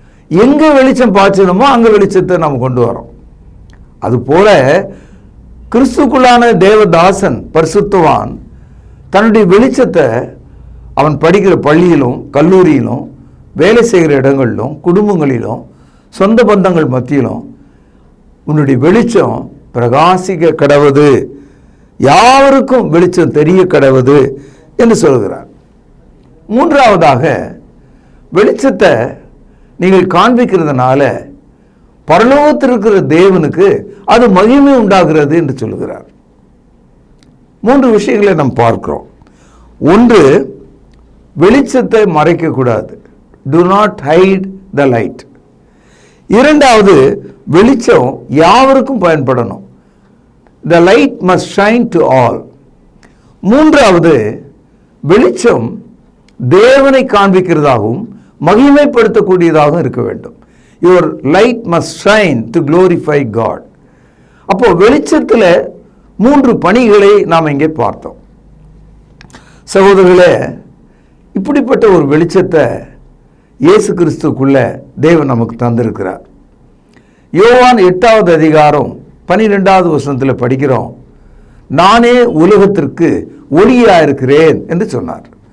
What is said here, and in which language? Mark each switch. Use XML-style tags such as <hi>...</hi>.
<ta>எங்கே வெளிச்சம் பாய்ச்சணுமோ அங்கே வெளிச்சத்தை நம்ம கொண்டு வரோம். அதுபோல கிறிஸ்துக்குள்ளான தேவதாசன் பரிசுத்தவான் தன்னுடைய வெளிச்சத்தை அவன் படிக்கிற பள்ளியிலும் கல்லூரியிலும் வேலை செய்கிற இடங்களிலும் குடும்பங்களிலும் சொந்த பந்தங்கள் மத்தியிலும் உன்னுடைய வெளிச்சம் பிரகாசிக்க கடவுது, யாருக்கும் வெளிச்சம் தெரிய கடவுது என்று சொல்கிறார். மூன்றாவதாக வெளிச்சத்தை நீங்கள் காண்பிக்கிறதுனால பரலோகத்தில் இருக்கிற தேவனுக்கு அது மகிமை உண்டாகிறது என்று சொல்லுகிறார். மூன்று விஷயங்களை நாம் பார்க்கிறோம். ஒன்று, வெளிச்சத்தை மறைக்கக்கூடாது,</ta> <en>do not hide the light.</en> <ta>இரண்டாவது, வெளிச்சம் யாவருக்கும் பயன்படணும்,</ta> <en>the light must shine to all.</en> <ta>மூன்றாவது, வெளிச்சம் தேவனை காண்பிக்கிறதாகவும் மகிமைப்படுத்தக்கூடியதாகவும் இருக்க வேண்டும்.</ta> <en>your light must shine to glorify God.</en> <ta>அப்போ வெளிச்சத்தில் மூன்று பணிகளை நாம் இங்கே பார்த்தோம். சகோதரர்களே, இப்படிப்பட்ட ஒரு வெளிச்சத்தை இயேசு கிறிஸ்துக்குள்ள தேவன் நமக்கு தந்திருக்கிறார். யோவான் 8வது அதிகாரம் 12வது வசனத்தில் படிக்கிறோம், நானே உலகத்திற்கு ஒளியா இருக்கிறேன் என்று சொன்னார்.</ta>